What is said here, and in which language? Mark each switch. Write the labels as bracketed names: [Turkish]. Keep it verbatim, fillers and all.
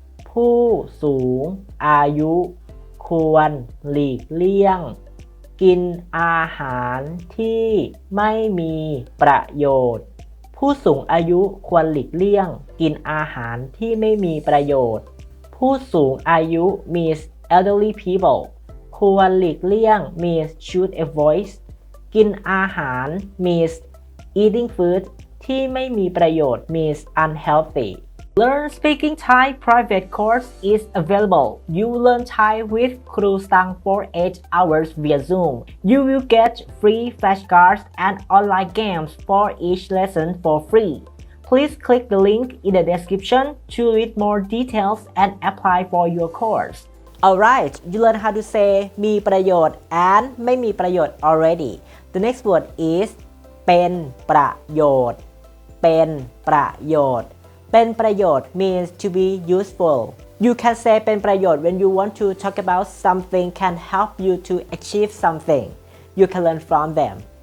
[Thai] ผู้สูงอายุควรหลีกเลี่ยงกินอาหารที่ไม่มีประโยชน์ผู้สูงอายุควรหลีกเลี่ยงกินอาหารที่ไม่มีประโยชน์ผู้สูงอายุ [English] means elderly people [Thai] ควรหลีกเลี่ยง [English] means should avoid [Thai] กินอาหาร [English] means eating food [Thai] ที่ไม่มีประโยชน์ [English] means unhealthy Learn Speaking Thai private course is available. You learn Thai with Kru Sang for eight hours via Zoom. You will get free flashcards and online games for each lesson for free. Please click the link in the description to read more details and apply for your course. Alright, you learn how to say มีประโยชน์ and ไม่มีประโยชน์ already. The next word is เป็นประโยชน์เป็นประโยชน์เป็นประโยชน์ means to be useful. You can say เป็นประโยชน์ when you want to talk about something can help you to achieve something. You can learn from them.